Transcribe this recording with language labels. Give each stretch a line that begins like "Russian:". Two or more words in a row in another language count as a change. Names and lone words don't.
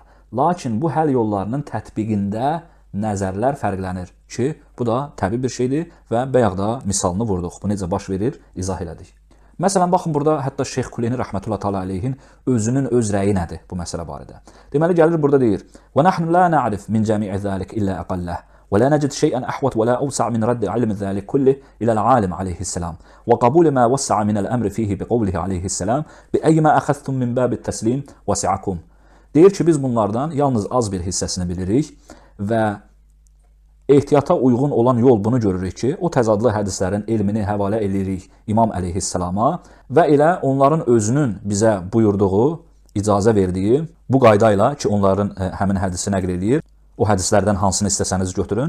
Azerbaijani: Lakin bu həll yollarının tətbiqində nəzərlər fərqlənir ki, bu da təbii bir şeydir və bayaq da misalını vurduq. Bu necə baş verir, izah elədik. Məsələn, baxın, burada hətta Şeyx Kuleyni
Arabic: رحمة الله تعالى عليه
Azerbaijani: özünün öz rəyi nədir bu məsələ barədə? Deməli, gəlir burada deyir,
Arabic: وَنَحْنُ لَا نَعْرِفْ مِنْ جَمِعِ ذَلِكَ إِلَّا أَقَلَّهِ وَلَا نَجِدْ شَيْئًا أَحْوَطَ وَلَا أَوْسَعَ مِنْ رَدِّ عِلْمِ ذَلِكَ كُلِّهِ إِلَى الْعَالِمِ عَلَيْهِ السَّلَامِ وَقَبُولِ مَا وَسَّعَ مِنَ الْأَمْرِ فِيهِ بِقَوْلِهِ عَلَيْهِ السَّلَامِ بِأَيِّمَا أَخَذْتُمْ مِنْ بَابِ التَّسْلِيمِ وَسِعَكُمْ.
Azerbaijani: Deyir ki, biz bunlardan yalnız az bir hissəsini bilirik və ehtiyata uyğun olan yol bunu görürük ki, o təzadlı hədislərin elmini həvalə edirik İmam əleyhissalama və elə onların özünün bizə buyurduğu, icazə verdiyi Bu qayda ilə ki, onların həmin hədisi nəql eləyir, o hədislərdən hansını istəsəniz götürün.